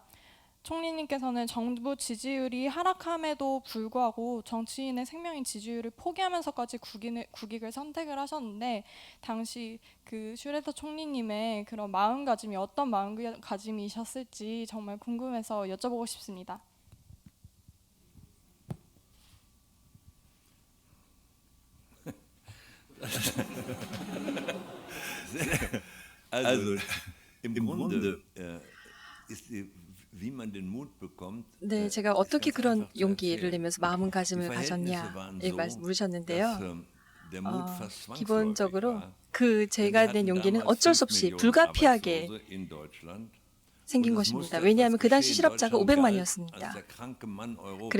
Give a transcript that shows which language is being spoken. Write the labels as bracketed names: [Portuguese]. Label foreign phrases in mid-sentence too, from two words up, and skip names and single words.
[Korean] 총리님께서는 정부 지지율이 하락함에도 불구하고 정치인의 생명인 지지율을 포기하면서까지 국익을 선택을 하셨는데 당시 그 슈레더 총리님의 그런 마음가짐이 어떤 마음가짐이셨을지 정말 궁금해서 여쭤보고 싶습니다. [German] Also im Grunde ist wie man den Mut bekommt. [Korean] 네, 제가 어떻게 그런 용기를 내면서 마음가짐을 가졌냐 물으셨는데요. 기본적으로 제가 낸 용기는 어쩔 수 없이 불가피하게 생긴 것입니다. 왜냐하면 그 당시 실업자가 500만이었습니다.